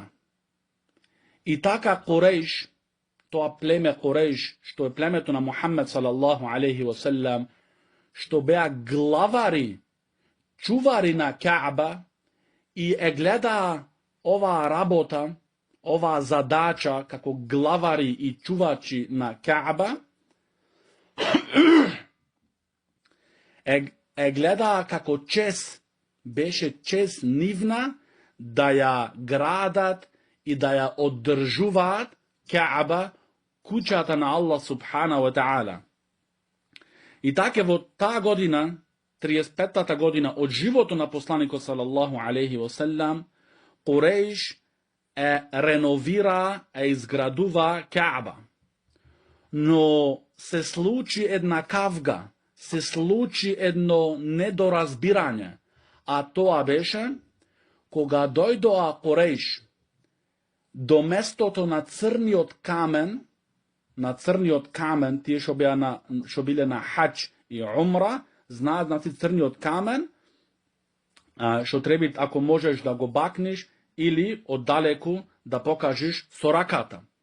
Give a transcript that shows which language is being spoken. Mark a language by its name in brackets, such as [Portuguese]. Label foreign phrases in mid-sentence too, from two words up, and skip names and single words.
[Macedonian] И така Курейш, тоа племе Курейш, што е племето на Мухаммед [Arabic] صلى الله عليه وسلم, [Macedonian] што беа главари, чувари на Каба, и гледа оваа работа, оваа задача како главари и чувачи на Каба, гледа како чест, беше чест нивна да ја градат и да ја оддржуваат Каба, куќата на Аллах [Arabic] سبحانه وتعالى. [Macedonian] И така во таа година, 35-та година од живото на посланикот [Arabic] صلى الله عليه وسلم, [Macedonian] Курейш реновира, изградува Каба. Но се случи една кавга, се случи едно недоразбирање, а тоа беше кога дојдоа Курейш до местото на црниот камен, тие што биле на хаџ и умра, знаат, значи црниот камен, што треба ако можеш да го бакнеш или оддалеку да покажеш со раката.